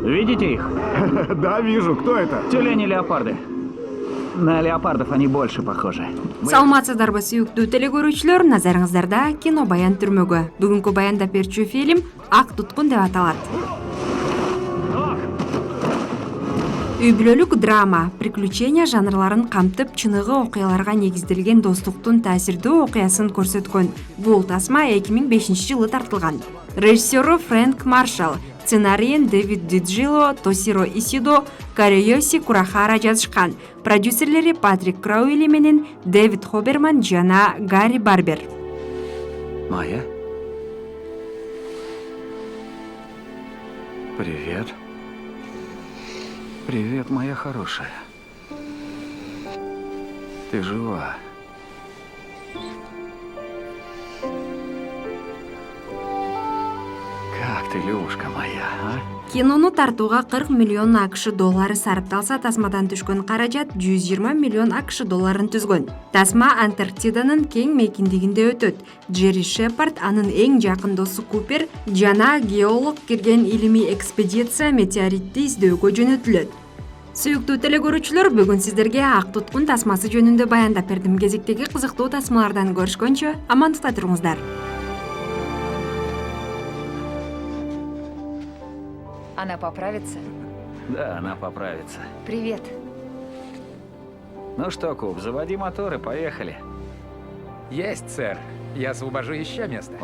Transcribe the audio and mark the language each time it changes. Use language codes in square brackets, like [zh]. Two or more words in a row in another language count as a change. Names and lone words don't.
[ru] Видите их? Да, вижу. Кто это? Тюлени-леопарды. На леопардов они больше похожи. [ky] Саламатсыздарбы сүйүктүү телекөрүүчүлөр, назарыңыздарда кино Баян түрмөгү. Бүгүнкү баяндап берчү фильм Ак туткун деп аталат. Үй бүлөлүк драма, приключения жанрларын камтып, чыныгы окуяларга негизделген достуктун таасирдүү окуясын көрсөткөн. Бул тасма 2005-жылы тартылган. Режиссеру Фрэнк Маршалл, сценарийин Дэвид Диджило, Тосиро Исидо, Кариёси Курахара жазышкан. Продюсерлери Патрик Крауили менен Дэвид Хоберман жана Гарри Барбер. [ru] Майя? Привет. Привет, моя хорошая. Ты жива. Как ты, Люшка моя, а? [ky] Кинону тартууга 40 миллион АКШ доллары сарпталса, тасмадан түшкөн каражат 120 миллион АКШ долларын түзгөн. Тасма Антарктиданын кең мейкиндигинде өтөт. Джерри Шепард, анын эң жакын досу Купер жана геолог кирген илимий экспедиция метеоритти издөөгө жөнөтүлөт. Сүйүктүү телекөрүүчүлөр, бүгүн сиздерге Ак туткун тасмасы жөнүндө баяндап бердим. Кезектеги кызыктуу тасмалардан көрүшкөнчө, амандыкта туруңуздар. [ru] Она поправится? Да, она поправится. Привет. Ну что, Куб, заводи мотор и поехали. Есть, сэр. Я освобожу еще место.